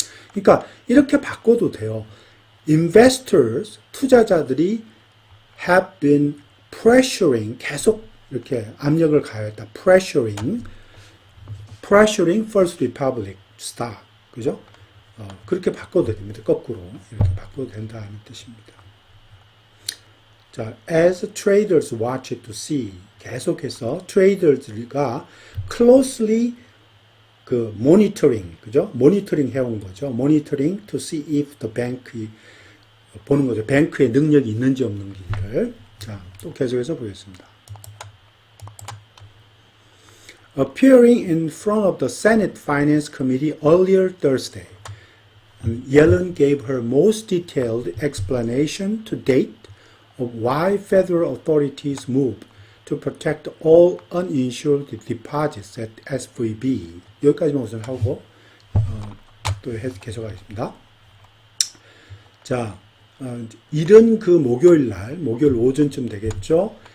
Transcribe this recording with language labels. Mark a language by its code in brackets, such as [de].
[ko] 그러니까 이렇게 바꿔도 돼요. Investors, 투자자들이 [en] have been pressuring, [ko] 계속 이렇게 압력을 가했다. [en] pressuring First Republic stock. [ko] 그죠? 그렇게 바꿔도 됩니다. 거꾸로. 이렇게 바꿔도 된다는 뜻입니다. [en] 자, as traders watch to see. [ko] 계속해서 [en] traders가 closely monitoring, [ko] 그죠? 모니터링 해온 거죠. [en] monitoring to see if the bank [ko] 보는 거죠. 뱅크의 능력이 있는지 없는지를. 자, 또 계속해서 보겠습니다. [en] Appearing in front of the Senate Finance Committee earlier Thursday, Yellen gave her most detailed explanation to date of why federal authorities moved to protect all uninsured deposits at SVB. [ko] 여기까지만 우선 하고 또 계속하겠습니다. 자, 이른 그 목요일 오전쯤 되겠죠.